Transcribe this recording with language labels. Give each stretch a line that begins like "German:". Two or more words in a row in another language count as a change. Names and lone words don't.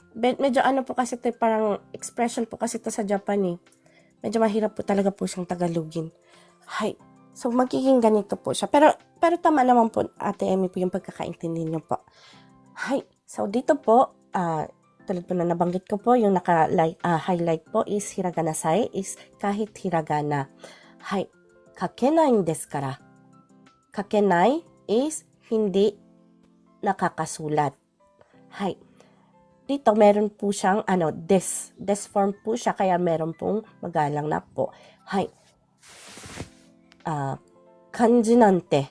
Filipino: Medyo po kasi ito, parang expression po kasi ito sa Japan eh. Medyo mahirap po talaga po siyang Tagalogin. Hay. So, magiging ganito po siya. Pero tama naman po, Ate Emmy, po yung pagkakaintindi niyo po. Hay. So, dito po, tulad po na nabanggit ko po, yung highlight po is
Japanese: ひらがなさえ,
Filipino: is kahit hiragana. Hay.
Japanese: 書けないですから.
Filipino: Kakenai is hindi nakakasulat. Hay. Dito meron po siyang des form po siya, kaya meron pong magalang na po.
Japanese: はい。漢字なんて.